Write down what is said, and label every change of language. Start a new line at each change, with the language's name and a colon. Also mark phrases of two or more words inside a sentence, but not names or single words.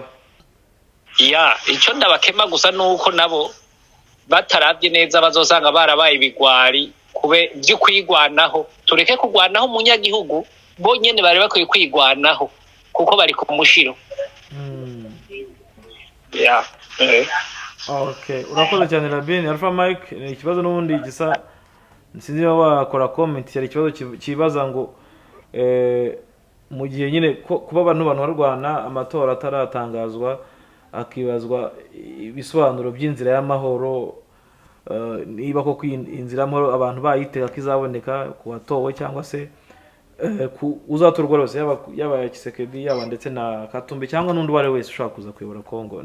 Rundi: Ico ndabakema gusa nuko nabo bataravye neza bazosanga barabaye ibigwari kube byo kwigwanaho. Tureke kugwanaho umunyagihugu, bonyene bari bakwiye kwigwanaho kuko bari ku mushiro. Okay, urakoze cyane Rabin. Alpha Mike, ni ikibazo n'ubundi gisa sinzi wakora comment, yari ikibazo kibaza ngo mu gihe nyine kuba abantu barwana amatora ataratangazwa, akibazwa ibisobanuro by'inzira y'amahoro, niba koko inzira y'amahoro abantu bayitega kizaboneka ku watowe cyangwa se uzatorwa rwose yaba Kisekedi yaba ndetse na Katumbi cyangwa n'undi wari wese ushaka kuza kuyobora Kongo.